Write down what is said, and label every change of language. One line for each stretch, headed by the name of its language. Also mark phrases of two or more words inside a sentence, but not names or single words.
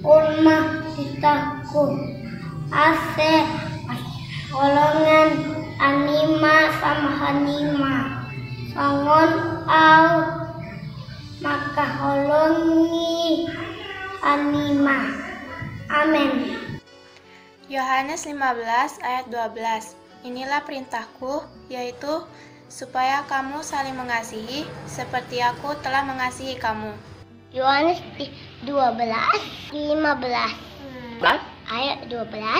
Batak Simalungun: On matitahku ase holongan hanima sama hanima songon au maka holongi hanima.
Indonesian: Amin. Yohanes 15 ayat 12. Inilah perintahku, yaitu supaya kamu saling mengasihi seperti aku telah mengasihi kamu. Yohanes 15 ayat 12.